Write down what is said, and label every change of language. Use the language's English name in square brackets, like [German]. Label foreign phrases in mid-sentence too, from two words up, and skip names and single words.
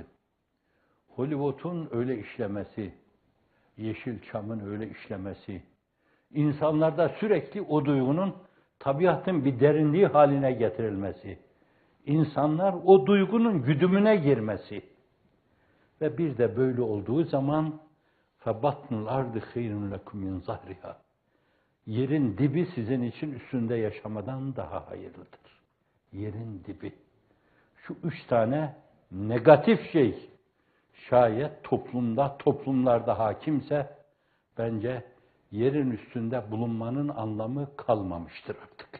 [Turkish] Hollywood'un öyle işlemesi, Yeşilçam'ın öyle işlemesi, insanlarda sürekli o duygunun tabiatın bir derinliği haline getirilmesi, insanlar o duygunun güdümüne girmesi ve bir de böyle olduğu zaman [Arabic] فَبَطْنُ الْاَرْضِ خَيْرٌ لَكُمْ مِنْ ظَهْرِهَا. [Turkish] Yerin dibi sizin için üstünde yaşamadan daha hayırlıdır. Yerin dibi. Şu 3 tane negatif şey şayet toplumlarda hakimse bence yerin üstünde bulunmanın anlamı kalmamıştır artık.